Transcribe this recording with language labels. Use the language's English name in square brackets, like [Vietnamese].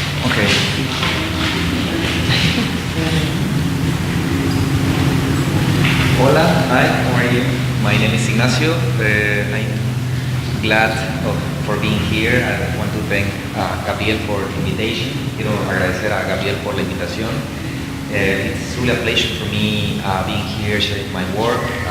[English] Okay. Hola, hi, how are you? My name is Ignacio. I'm glad for being here. I want to thank Gabriel for the invitation. [Spanish] Quiero agradecer a Gabriel por la invitación. [English] It's really a pleasure for me being here, sharing my work.